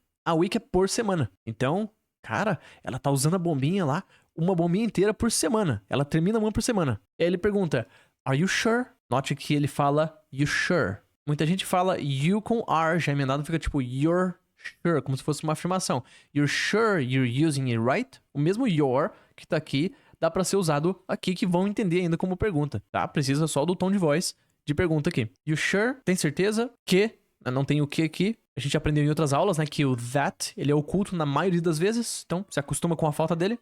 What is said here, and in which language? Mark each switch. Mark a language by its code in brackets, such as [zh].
[pt] A week é por semana. Então, cara, ela tá usando a bombinha lá, uma bombinha inteira por semana. Ela termina uma por semana. E aí ele pergunta, are you sure? Note que ele fala you sure. Muita gente fala you com R, já emendado, fica tipo you're sure, como se fosse uma afirmação. [en] You're sure you're using it right? [pt] O mesmo your que tá aqui, dá pra ser usado aqui, que vão entender ainda como pergunta, tá? Precisa só do tom de voz de pergunta aqui. You sure? Tem certeza que... Não tem o que aqui, A gente aprendeu em outras aulas, né, que o that, ele é oculto na maioria das vezes, então se acostuma com a falta dele.